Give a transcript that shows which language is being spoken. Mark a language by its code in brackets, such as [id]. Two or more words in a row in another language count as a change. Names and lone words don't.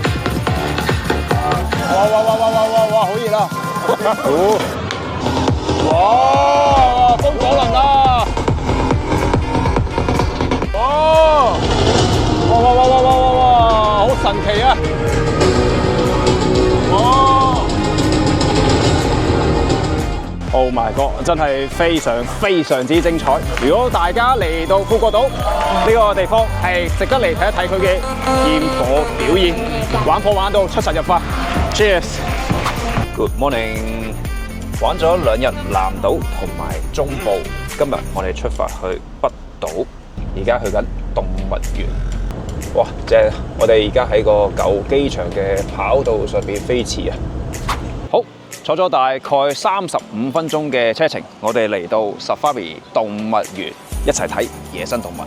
[yue] 哇，好熱啊！哇，風火輪啊！哇，好神奇啊！ [en] Oh my god！ [yue] 真係非常之精彩。如果大家嚟到富國島呢個地方，係值得嚟睇一睇佢嘅焰火表演，玩火玩到出神入化。 [en] Cheers！Good morning！ [yue] 玩咗2日南島同埋中部，今日我哋出發去北島，而家去緊動物園。哇，正！我哋而家喺個舊機場嘅跑道上邊飛馳啊！好，坐咗大概35分鐘嘅車程，我哋嚟到 Safari 動物園，一齊睇野生動物。